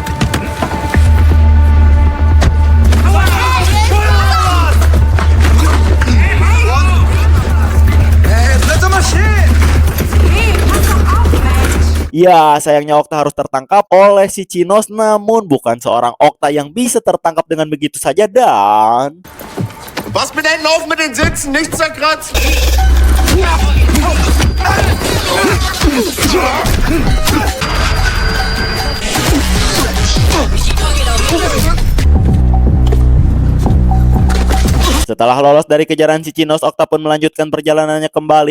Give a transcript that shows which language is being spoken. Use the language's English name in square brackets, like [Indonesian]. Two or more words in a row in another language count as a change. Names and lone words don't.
[Indonesian] Ya, sayangnya Okta harus tertangkap oleh si Chinos, namun bukan seorang Okta yang bisa tertangkap dengan begitu saja dan [German] Was mit Händen auf mit den Sitzen, nichts zerkratzt. [Indonesian] setelah lolos dari kejaran si Chinos, Okta pun melanjutkan perjalanannya kembali.